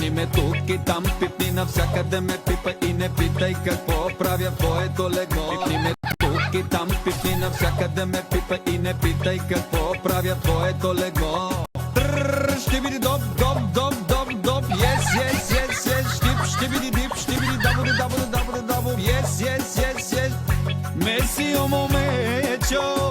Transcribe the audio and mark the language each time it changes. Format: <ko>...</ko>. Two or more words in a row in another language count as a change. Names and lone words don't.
<bg>тук и там, пипни навсякъде ме пипа и не питай какво правя в твоето легло. Пипни ме тук и там, пипни навсякъде ме пипа и не питай какво правя в твоето легло. Ще биди доп, доп, доп, доп, доп,</bg> <en>yes, yes, yes, yes,</en> <bg>штип, ще биди дип, ще биди дабу, дабу, дабу, дабу,</bg> <en>yes, yes, yes, yes, Messi o momento,</en>